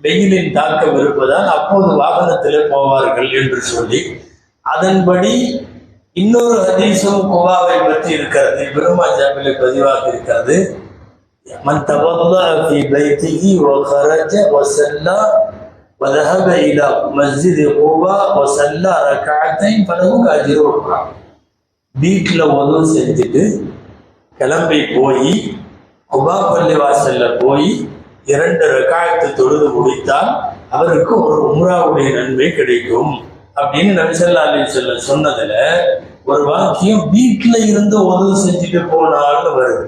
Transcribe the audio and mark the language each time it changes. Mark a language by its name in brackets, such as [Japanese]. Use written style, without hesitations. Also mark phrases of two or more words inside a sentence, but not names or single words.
[Tamil] வெயிலின் தாக்கம் இருப்பதால் அப்போது வாகனத்தில் போவார்கள் என்று சொல்லி, அதன்படி இன்னொரு ஹதீஸும் குபாவை பற்றி இருக்கிறது. இப்னு மாஜாஹ்வில் பதிவாக இருக்கிறது. [Arabic] من توضأ في بيته و خرج و صلى و ذهب الى مسجد குபா و صلى ركعتين فله أجر عمرة. [Tamil] வீட்டில் உது செஞ்சுட்டு கிளம்பி போய் குபா பள்ளிவாசல்ல போய் 2 ரக்காயத்து தொழுது முடித்தால் அவருக்கு ஒரு உம்ராவுடைய நன்மை கிடைக்கும் அப்படின்னு நபி [Arabic] صلى الله عليه وسلم [Tamil] சொன்னதுல ஒரு வாக்கியம் வீட்டுல இருந்து உதவு செஞ்சுட்டு போனால்னு வருது.